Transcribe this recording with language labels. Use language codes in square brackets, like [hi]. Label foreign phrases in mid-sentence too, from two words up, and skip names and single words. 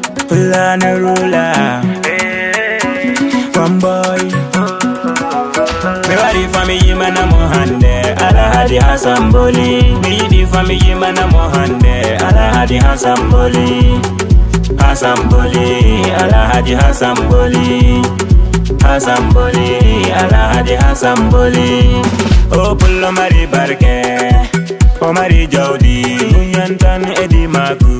[en] Fulana ruler, one boy. [ff] Me wari family mana mohande, Alhaji Hassan Boli. Me di family mana mohande, Alhaji Hassan Boli. Hassan Boli, Alhaji Hassan Boli. Hassan Boli, Alhaji Hassan Boli. O pullo mari barke, o mari jawdi, munyantan edi maku.